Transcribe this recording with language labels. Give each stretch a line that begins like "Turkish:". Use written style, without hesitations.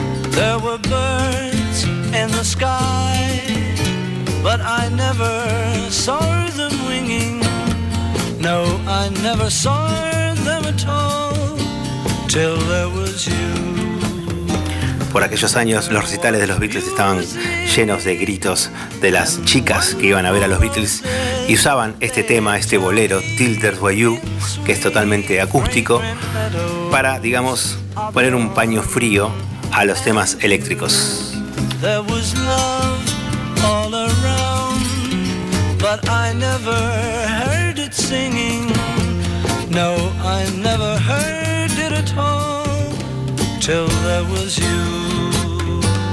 English: There were birds in the sky but I never saw them ringing. No, I never saw them at all till there was you.
Spanish: Por aquellos años, los recitales de los Beatles estaban llenos de gritos de las chicas que iban a ver a los Beatles y usaban este tema, este bolero, Till There's Were You, que es totalmente acústico, para, digamos, poner un paño frío a los temas eléctricos.
English: There was love all around, but I never heard it singing. No, I never heard it at all till there was you.